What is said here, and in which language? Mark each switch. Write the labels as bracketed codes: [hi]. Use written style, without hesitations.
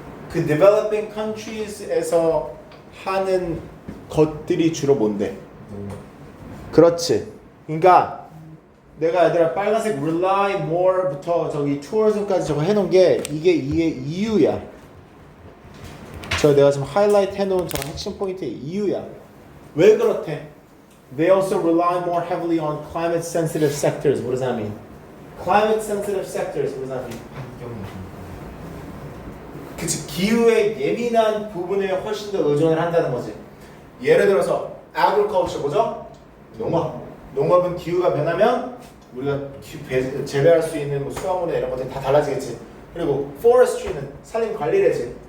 [ko] 그 [en] developing countries [ko] 에서 하는 것들이 주로 뭔데? 그렇지. 그러니까 내가 얘들아 빨간색 [en] rely more [ko] 부터 저기 tourism까지 저거 해놓은 게 이게 이유야. 저 내가 지금 하이라이트 해놓은 저 핵심 포인트의 이유야. 왜 그렇대? [en] They also rely more heavily on climate sensitive sectors. What does that mean? Climate sensitive sectors. What does that mean? [ko] 그치, 기후에 예민한 부분에 훨씬 더 의존을 한다는 거지. 예를 들어서 agriculture 뭐죠? 농업. 농업은 기후가 변하면 우리가 재배할 수 있는 뭐 수확물이나 이런 것들이 다 달라지겠지. 그리고 forestry는 산림 관리래지.